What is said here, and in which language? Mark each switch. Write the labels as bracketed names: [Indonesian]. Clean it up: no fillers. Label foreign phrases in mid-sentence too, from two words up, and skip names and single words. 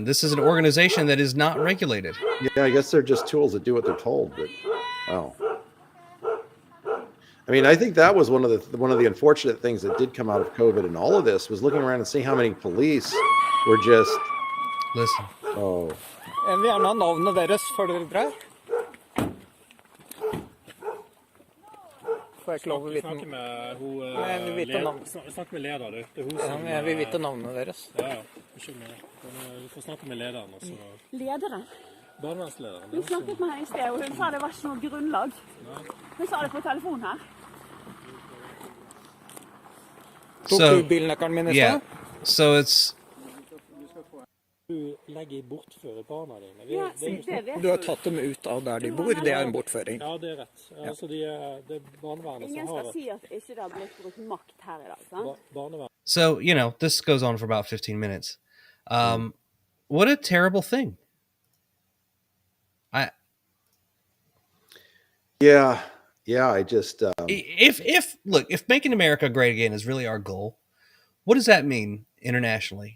[English] This is an organization that is not regulated. yeah, I guess they're just tools that do what they're told. But wow. I mean, I think that was one of the unfortunate things that did come out of COVID and all of this was looking around and seeing how many police were just Listen. oh. [Norwegian] Jeg vil gjerne ha navnet deres før dere drar. Får jeg ikke lov å vite Snakke med hun Jeg vil vite navn. Snakk med leder, du. Det er hun Ja, som men jeg vil vite navnet deres. Ja, ja. Unnskyld meg. Du får snakke med lederen også. Lederen? Barnevernslederen. Hun snakket med henne i sted, og hun sa det var ikke noe grunnlag. Hun sa det på telefon her. Tok So, du bilnøkkelen min i yeah. sted? [English] So it's [Norwegian] Du legger bortføre barna dine. Ja, det vet Du har tatt dem ut av der de bor. Det er en bortføring. Ja, det er rett. Altså, det er barnevernet Ingen som har skal si at ikke det har blitt brukt makt her i dag, sant? barnevern. [English] so, this goes on for about 15 minutes. What a terrible thing. Yeah, I just If making America great again is really our goal, what does that mean internationally?